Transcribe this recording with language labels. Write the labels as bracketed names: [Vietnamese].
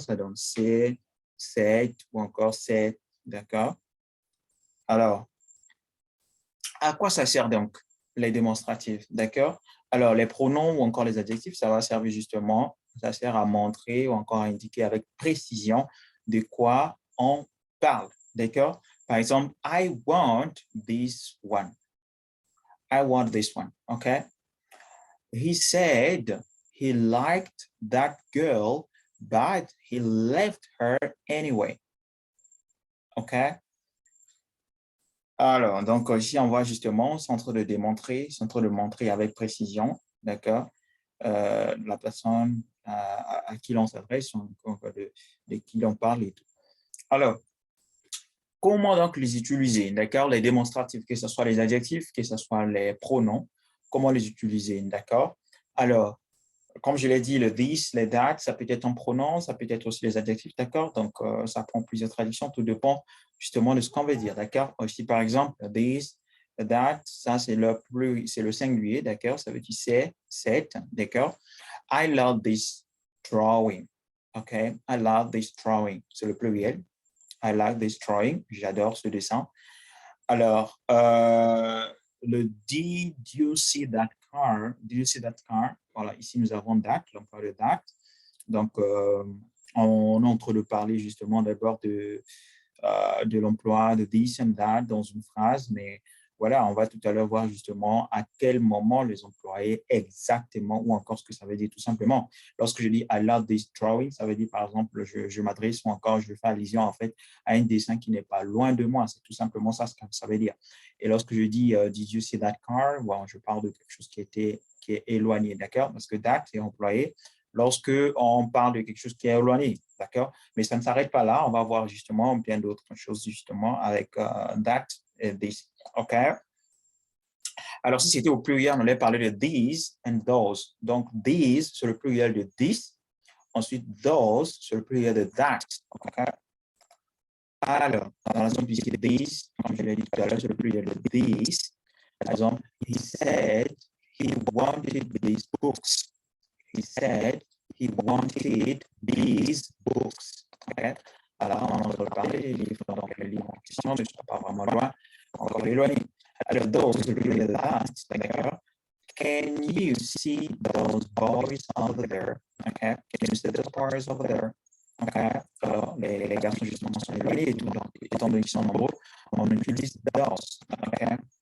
[French] Ça donne c'est, cette ou encore c'est, d'accord? Alors, à quoi ça sert donc les démonstratifs, d'accord? Alors, les pronoms ou encore les adjectifs, ça va servir justement, ça sert à montrer ou encore à indiquer avec précision de quoi on parle, d'accord? Par exemple, [English] I want this one. I want this one, okay? He said he liked that girl, but he left her anyway, okay? [French] Alors, donc ici, on voit justement, c'est en train de montrer avec précision, d'accord, la personne à qui l'on s'adresse, de qui l'on parle et tout. Alors, comment donc les utiliser, d'accord? Les démonstratifs, que ce soit les adjectifs, que ce soit les pronoms, comment les utiliser, d'accord? Alors, comme je l'ai dit, le this, les that, ça peut être un pronom, ça peut être aussi les adjectifs, d'accord? Donc, ça prend plusieurs traductions, tout dépend justement de ce qu'on veut dire, d'accord? Aussi, par exemple, this, that, ça, c'est le singulier, d'accord? Ça veut dire c'est, cette, d'accord? [English] I love this drawing, OK? I love this drawing, [French] c'est le pluriel. [English] I like this drawing, [French] j'adore ce dessin. [English] Alors, le did you see that car? Did you see that car? [French] Voilà, ici nous avons that, l'emploi de that. Donc, on est en train de parler justement d'abord de l'emploi de this and that dans une phrase, mais voilà, on va tout à l'heure voir justement à quel moment les employer exactement ou encore ce que ça veut dire tout simplement. Lorsque je dis [English] I love this drawing, [French] ça veut dire par exemple je m'adresse ou encore je fais allusion en fait à un dessin qui n'est pas loin de moi. C'est tout simplement ça ce que ça veut dire. Et lorsque je dis [English] did you see that car, [French] bon, je parle de quelque chose qui est éloigné, d'accord? Parce que that est employé lorsque on parle de quelque chose qui est éloigné, d'accord? Mais ça ne s'arrête pas là, on va voir justement bien d'autres choses justement avec that et this, OK? Alors, si c'était au pluriel, on allait parler de these and those. Donc, these, c'est le pluriel de this. Ensuite, those, c'est le pluriel de that, OK? Alors, dans l'exemple ici, these, comme je l'ai dit tout à l'heure, c'est le pluriel de these. Par exemple, [English] he said he wanted these books. He said he wanted these books. Okay? [French] Alors, on en va parler des livres, donc les livres en question ne sont pas vraiment loin, encore éloignés. Alors, those, le pluriel de that, d'accord? [English] Can you see those boys over there? Okay? Can you see those boys over there? Okay? [French] Alors, les garçons justement sont éloignés et tout, donc étant donné qu'ils sont nombreux, on utilise those. Okay?